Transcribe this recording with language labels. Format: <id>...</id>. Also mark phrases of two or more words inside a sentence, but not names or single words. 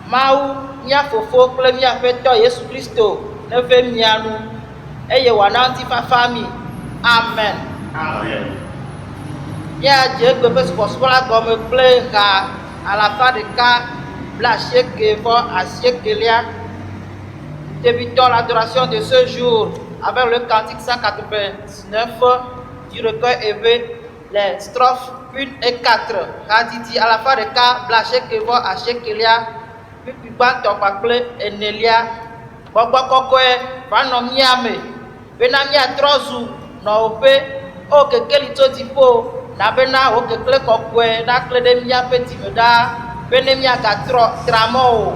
<ee>Maou, mia fofo, kple mia fetɔ Yesu Christo, ne ve mia nu, eye wòana ŋutifa famille. Amen. Amen. Mia dze egbe be subɔsubɔ la gɔme kple ha alafa ɖeka blaasieke vɔ asiekelia.</ee> <fr>Débutons l'adoration de ce jour avec le cantique 189 du recueil élevé, les strophes 1 et 4.</fr> <ee>Raditi alafa ɖeka blaasieke vɔ asiekelia. Puis gbãtɔ kpakple enelia. Gbɔgbɔ kɔkɔe va nɔ mía me. Bena míatrɔ zu nɔwoƒe, o kekeli tso dziƒo, na bena wo kekle kɔkɔe nakle ɖe míaƒe dzime ɖaa, be ne míagatrɔ tramɔ o.</ee>